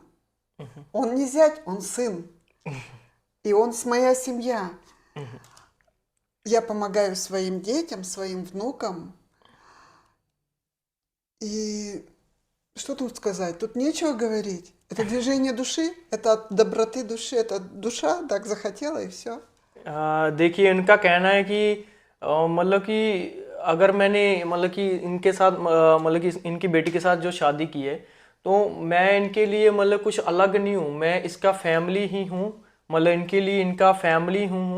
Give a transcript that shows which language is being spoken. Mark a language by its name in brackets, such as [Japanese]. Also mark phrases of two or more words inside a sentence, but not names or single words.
[Russian] Он не зять, он сын. И он с моя семья. Я помогаю своим детям, своим внукам. И что тут сказать? Тут нечего говорить. Это движение души, это от доброты души, это душа так захотела и все. [Hindi] देखिए इनका कहना है कि मतलब कि अगर मैंने मतलब कि इनके साथ मतलब कि इनकी बेटी के साथ जो शादी की है, तो मैं इनके लिए मतलब कुछ अलग नहीं हूँ, मैं इसका फैमिली ही हूँ, मतलब इनके लिए इनका फैमिली हूँ।